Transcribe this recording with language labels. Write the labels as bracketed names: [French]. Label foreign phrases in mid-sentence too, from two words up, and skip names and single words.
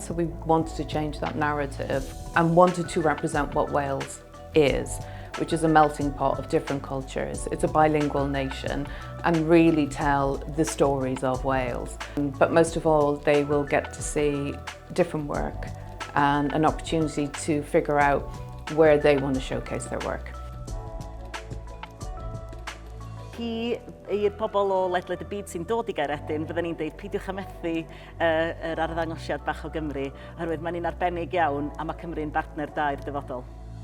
[English] So we wanted to change that narrative and wanted to represent what Wales is, which is a melting pot of different cultures. It's a bilingual nation, and really tell the stories of Wales. But most of all, they will get to see different work and an opportunity to figure out where they want to showcase their work. [Welsh] I'r pobl o ledled y byd sy'n dod I Nghaeredin, fydden ni'n deud peidiwch â methu yr arddangosiad bach o Gymru, oherwydd mae'n un arbennig iawn a mae Cymru'n bartner da i'r dyfodol.